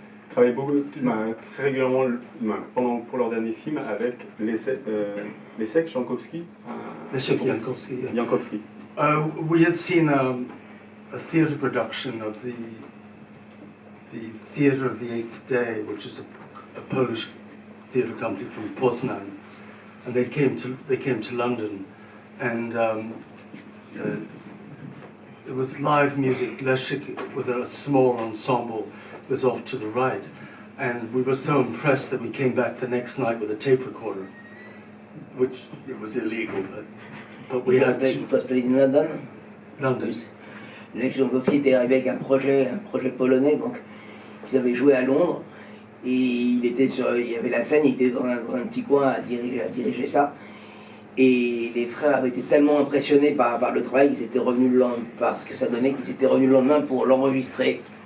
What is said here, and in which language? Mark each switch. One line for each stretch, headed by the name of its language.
French: Travaille beaucoup, très régulièrement pour leur dernier film avec Leszek Jankowski.
English: Leszek Jankowski. Yeah. Jankowski. We had seen a theatre production of the Theatre of the Eighth Day, which is a Polish theatre company from Potemkine, and they came to London, and it was live music. Leszek, with a small ensemble, was off to the right, and we were so impressed that we came back the next night with a tape recorder, which it was illegal, but we had to. It was played in London. London.
French: Leszek Jankowski était arrivé avec un projet polonais, donc ils avaient joué à Londres et il y avait la scène, il était dans un petit coin à diriger ça. Et les frères avaient été tellement impressionnés par le travail qu'ils étaient revenus le lendemain, parce que ça donnait qu'ils étaient revenus le lendemain pour l'enregistrer.